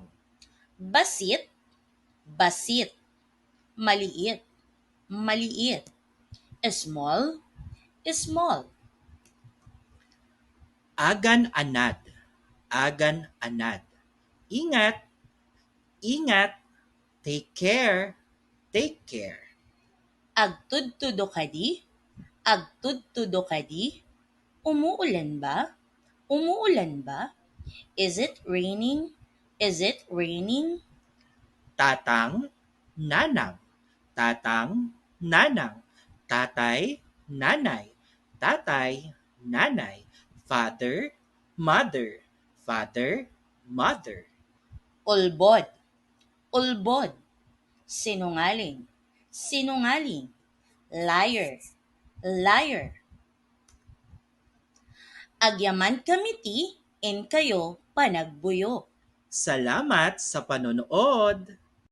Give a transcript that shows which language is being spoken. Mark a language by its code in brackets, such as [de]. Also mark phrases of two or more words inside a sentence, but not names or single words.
[ilo] Basit. Basit. [tl] Maliit. Maliit. [en] Small. Small. [ilo] Agan-anad, agan-anad. [tl] Ingat, ingat. [en] Take care, take care. [ilo] Agtudtudo kadi. Agtudtudo kadi. [tl] Umuulan ba? Umuulan ba? [en] Is it raining? Is it raining? [ilo] Tatang, nanang, tatang, nanang. [tl] Tatay, nanay, tatay, nanay. [en] Father, mother, father, mother. [ilo] Ulbod. Ulbod. Sinungaling. [en] Sinungaling. Liar. Liar. [ilo] Agyaman kamiti, in kayo panagbuyo. [tl] Salamat sa panonood!